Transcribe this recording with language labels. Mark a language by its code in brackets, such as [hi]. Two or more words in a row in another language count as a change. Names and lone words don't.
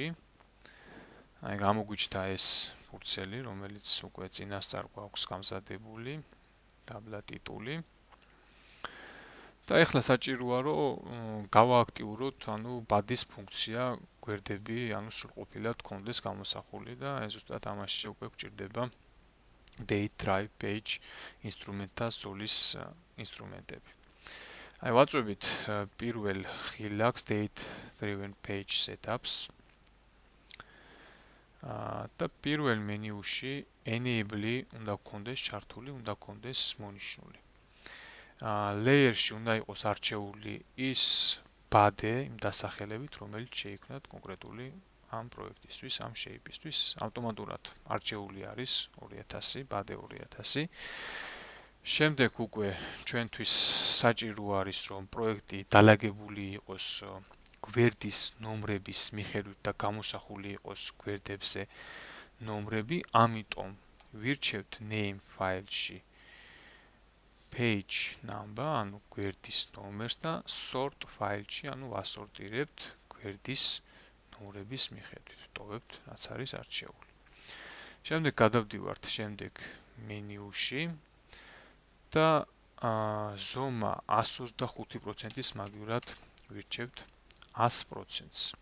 [ka] აი გამოგვიჩნდა ეს ფურცელი, რომელიც უკვე წინასწარ გვაქვს გამზადებული, ტაბლა ტიტული. და ეხლა საჭიროა რომ გავააქტიუროთ, ანუ ბადის ფუნქცია გვერდები, ანუ სრულყოფილად გქონდეს გამოსახული და ეს ზუსტად ამაში უკვე გვჭირდება [en] date, drive, page, [ka] ინსტრუმენტთა ზოლის ინსტრუმენტები. აი ვაწვევით პირველ ხილაკს [en] date driven page setups [ka] და პირველ მენიუში enable უნდა გქონდეს ჩართული, უნდა გქონდეს მონიშნული. Layer-ში უნდა იყოს არჩეული ის bade იმ დასახელებით, რომელიც შეიქმნათ კონკრეტული ამ პროექტისთვის, ამ shape-ისთვის. ავტომატურად არჩეული არის 2000, bade 2000. შემდეგ უკვე ჩვენთვის საჭირო არის, რომ პროექტი დალაგებული იყოს გვერდის ნომრების მიხედვით და გამოსახული იყოს გვერდებზე ნომრები, ამიტომ ვირჩევთ name ფაილში [en] page number, [ka] ანუ გვერდის ნომერს და sort ფაილში, ანუ ვასორტირებთ გვერდის ნომრების მიხედვით, ვტოვებთ რაც არის არჩეული. შემდეგ გადავდივართ შემდეგ მენიუში და ზომა 125%-ის მაგივრად ვირჩევთ 100%-ს.